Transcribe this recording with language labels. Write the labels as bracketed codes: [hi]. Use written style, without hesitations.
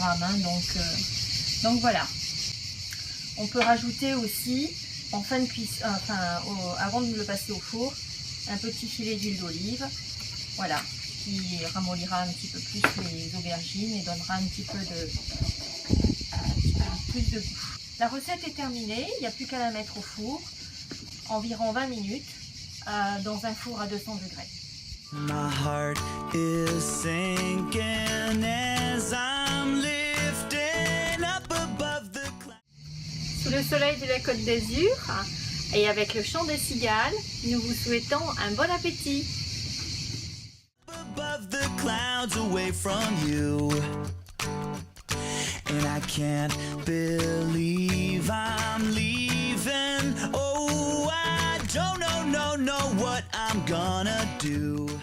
[fr] Hein, donc voilà. On peut rajouter aussi, en fin de cuisson, avant de le passer au four, un petit filet d'huile d'olive. Voilà. Qui ramollira un petit peu plus les aubergines et donnera un petit peu plus de goût. La recette est terminée, il n'y a plus qu'à la mettre au four, environ 20 minutes, dans un four à 200 degrés. [en] My heart is sinking as I'm lifting up above the clouds. [fr] Sous le soleil de la Côte d'Azur et avec le chant des cigales, nous vous souhaitons un bon appétit. [en] Above the clouds away from you, and I can't believe I'm leaving. Oh, I don't know what I'm gonna do.